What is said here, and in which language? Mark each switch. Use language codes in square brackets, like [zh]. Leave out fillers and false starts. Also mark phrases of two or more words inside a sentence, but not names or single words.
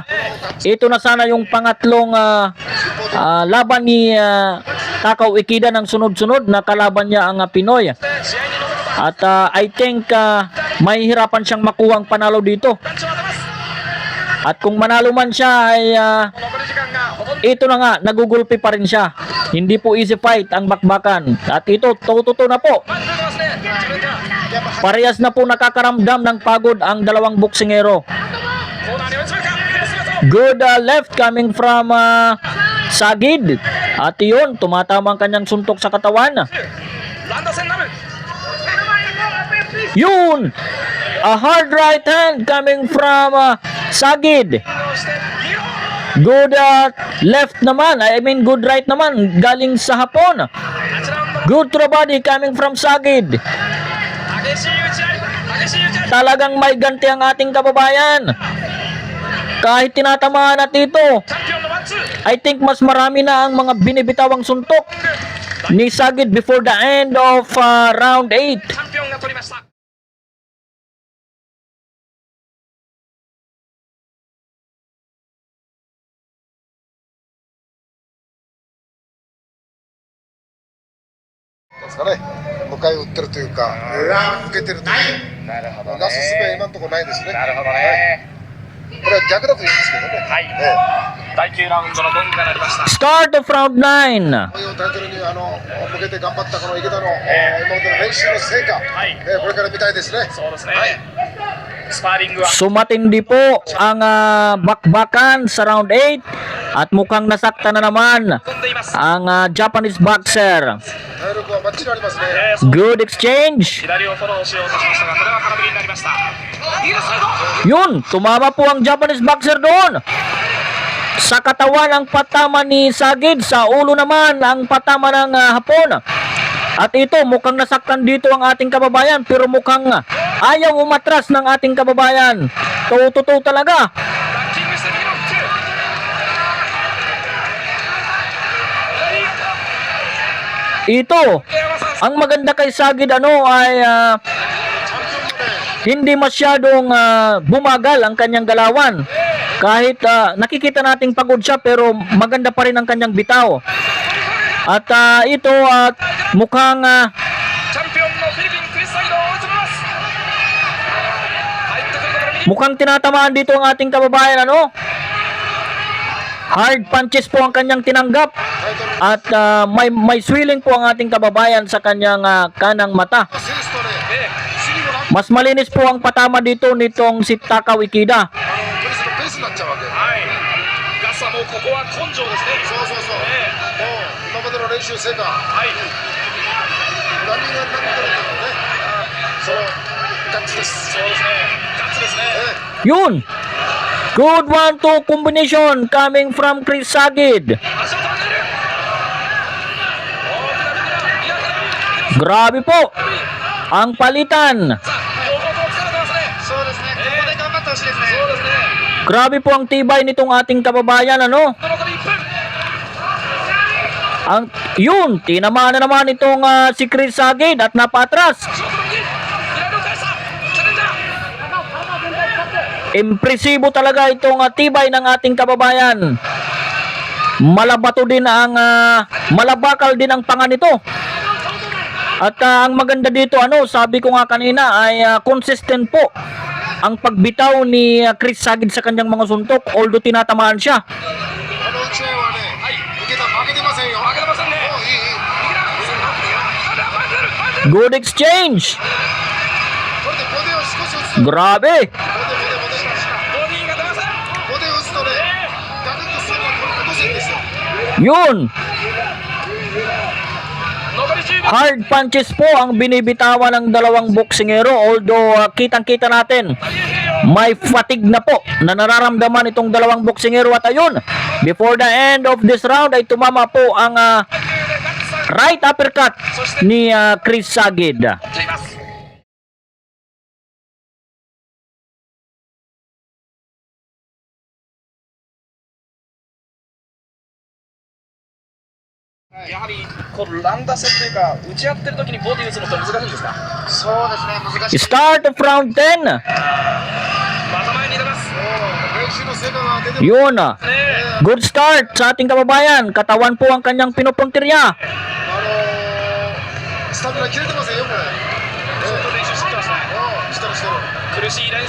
[tl] Ito na sana yung pangatlong laban ni Takao Ikeda ng sunod-sunod na kalaban niya ang Pinoy. At [en] I think [tl] mahihirapan siyang makuha ang panalo dito. At kung manalo man siya ay [ja] 残り時間がほとんど [tl] ito na nga, nagugulpi pa rin siya. Hindi po [en] easy fight [tl] ang bakbakan. At ito, tututo na po. [ja] 前に出てますね。自分が [tl] Parehas na po nakakaramdam ng pagod ang dalawang boksingero. [ja] コーナーに追い詰めるか。 [en] Good left coming from Sagid. [tl] At yun, tumatama ang kanyang suntok sa katawan. [ja] 乱打戦になる。 [tl] Yun! [en] A hard right hand coming from Sagid. [ja] そして見ろ。 [en] Good left naman. I mean good right naman. [tl] Galing sa Hapon. [ja] 8 ラウンド [en] Good to the body coming from Sagid. [ja] 激しい打ち合い。激しい打ち合い。 [tl] Talagang may ganti ang ating kababayan. Kahit tinatamaan at ito, [ja] チャンピオンのワンツー。 [en] I think [tl] mas marami na ang mga binibitawang suntok ni Sagid [en] before the end of round 8. [ja] チャンピオンが取りました。ですかね迎え撃ってるというか受けてるというなるほどね。なすすべは今のところないですねなるほどね。これは逆だといいんですけどねはい。え第9ラウンドのゴングが鳴りました。 [en] Start of round 9. [ja] こういうタイトルに向けて頑張ったこの池田の今までの練習の成果はい。これから見たいですねそうですね。スパーリングは [tl] Sumatindi po ang bakbakan sa round 8 at mukhang nasakta na naman [ja] 飛んでいます。 [tl] ang [en] Japanese boxer. [ja] 体力はバッチリありますね [en] Good exchange. [ja] 左をフォローしようとしましたが、これは空振りになりました。右のサイド。 [tl] Yun, tumama po ang [en] Japanese boxer [tl] doon. Sa katawan ang patama ni Sagid, sa ulo naman ang patama ng Hapon. At ito, mukhang nasaktan dito ang ating kababayan, pero mukhang ayaw umatras ng ating kababayan. Totoo talaga. [ja] ランキングして右のフック。 [tl] Ito, ang maganda kay Sagid ay hindi masyadong bumagal ang kanyang galawan. Kahit nakikita nating pagod siya pero maganda pa rin ang kanyang bitaw. At ito mukhang [ja] チャンピオンのフィリピンクリスサイドを追い詰めます。入ってくるところ右。 [tl] mukhang tinatamaan dito ang ating kababayan [en] Hard punches [tl] po ang kanyang tinanggap. At may swelling po ang ating kababayan sa kanyang kanang mata. [ja] センスとね次のラン [tl] Mas malinis po ang patama dito nitong si Takao Ikeda. [ja] プレスのペースになっちゃうわけはい。ガスはもうここは根性ですね。そうそうそうもう今までの習成果、はい何が何だろうけどね、そのガッツです。そうですねガッツですね [tl] Yun! [en] Good 1-2 combination coming from Chris Sagid. [ja] 足を止めている [tl] Grabe po! Ang palitan! [ja] さあ両方とも疲れてますねそうですね、ここで頑張ってほしいですね。そうですね [tl] Grabe po ang tibay nitong ating kababayan, ano? [ja] 残り1分 [tl] Yun! Tinamaan na naman itong si Chris Sagid at napatras. [ja] ショートの右左を返したチャレンジャー [tl] Impresibo talaga itong tibay ng ating kababayan. Malabato din ang malabakal din ang panga nito. At ang maganda dito, ano, sabi ko nga kanina ay consistent po ang pagbitaw ni Chris Sagid sa kanyang mga suntok, although tinatamaan siya. [ja] この打ち合いはね、受けた負けてませんよ。負けてませんねもういいいい。右だ前に出る前に出る [en] Good exchange. [ja] これでボディを少し打つと、 [tl] Grabe. [ja] ボディが出ませんボディを打つとね、ガクッとスイングが落とすんですよ。 [tl] Yun. [ja] 残り10秒 [en] Hard punches [tl] po ang binibitawan ng dalawang boksingero, although kitang-kita natin may fatigue na po na nararamdaman itong dalawang boksingero. At ayun, [en] before the end of this round [tl] ay tumama po ang [en] right uppercut ni Chris Sagid. [ja] 持っていますやはりこう乱打戦というか打ち合ってる時にボディ打つのって難しいんですかそうですね、難しい。 [en] Start of round 10. [ja] また前に出ます練習の成果が出てる。 [tl] Yun. [ja] ね [en] Good start [tl] sa ating kababayan. Katawan po ang kanyang pinupuntirya. [ja] スタミナ切れてませんよ、これ。ちょっと練習してますねしてるしてる。苦しい練習